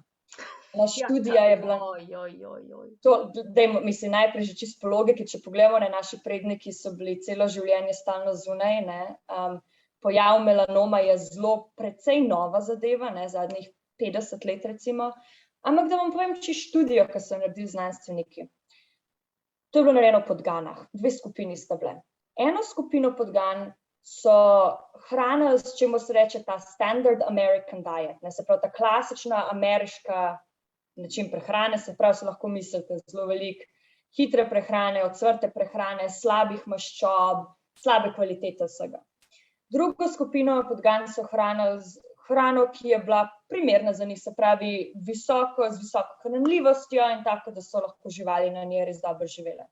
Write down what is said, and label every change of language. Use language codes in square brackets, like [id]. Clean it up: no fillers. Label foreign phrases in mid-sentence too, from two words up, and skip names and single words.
[sl] Študija je bila, mislim, najprej že čisto po logiki, če pogledamo, naši predniki so bili celo življenje stalno zunaj, pojav melanoma je zelo precej nova zadeva, zadnjih 50 let recimo, ampak da vam povem čisto študijo, ki so naredili znanstveniki. To je bilo narejeno v podganah, 2 skupini sta bile. Eno skupino podgan so hranili, s čemu se reče ta [en] standard American diet, [sl] se pravi ta klasična ameriška način prehrane, se pravi, se lahko mislite zelo veliko hitre prehrane, ocvrte prehrane, slabih maščob, slabe kvalitete vsega. Drugo skupino podgan so hranili z hrano, ki je bila primerna za njih, se pravi z visoko hranljivostjo in tako, da so lahko živali na njej res dobro živele.